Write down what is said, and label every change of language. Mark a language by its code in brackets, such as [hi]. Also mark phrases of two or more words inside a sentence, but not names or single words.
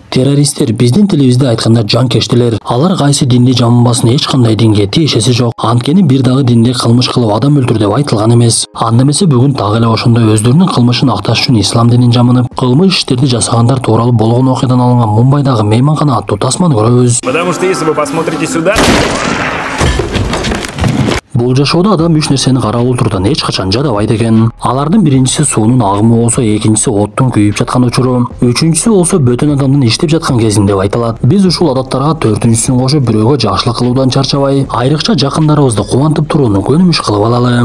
[ky] Террористтер биздин тилибизде айтканда жанкештелер. Алар кайсы динди жаманбасын эч кандай динге тиешеси жок. Анткени бир дагы динде кылмыш кылып адам өлтүр деп айтылган эмес. Анда эмесе бүгүн дагы эле ошондой өздөрүнүн кылмышын акташ үчүн ислам динин жамынып, кылмыш иштерди жасагандар тууралуу болгон окуядан алынган Мумбайдагы мейманкана аттуу тасманы көрөбүз. [ru] Потому что если вы посмотрите сюда... [ky] Бул жашоодо адам үч нерсени карап отуруудан эч качан жадабайт экен. Алардын биринчиси суунун агымы болсо, экинчиси оттун күйүп жаткан учуру, үчүнчүсү болсо бөтөн адамдын иштеп жаткан кезинде деп айтылат. Биз ушул адаттарга төртүнчүсүн кошуп бирөөгө жакшылык кылуудан чарчабай, айрыкча жакындарыбызды кубантып турууну көнүмүш кылып алалы.